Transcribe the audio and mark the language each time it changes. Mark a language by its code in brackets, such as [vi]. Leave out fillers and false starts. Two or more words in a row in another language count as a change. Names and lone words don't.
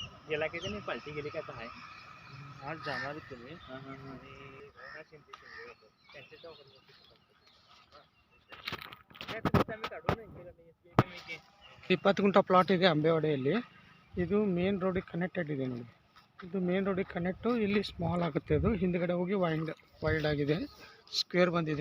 [mr] गेला की नाही पालटी गेली काय आहे आज जाणार तुम्ही [kn] ಇಪ್ಪತ್ತು ಗುಂಟ ಪ್ಲಾಟ್ ಇದೆ ಅಂಬೇವಾಡಿಯಲ್ಲಿ. ಇದು [en] main road connected [kn] ಇದೆ ನೋಡಿ. ಇದು [en] main road connect. [kn] ಇಲ್ಲಿ ಸ್ಮಾಲ್ ಆಗುತ್ತೆ, ಅದು ಹಿಂದ್ಗಡೆ ಹೋಗಿ ವೈಲ್ಡ್ ಆಗಿದೆ, ಸ್ಕ್ವೇರ್ ಬಂದಿದೆ.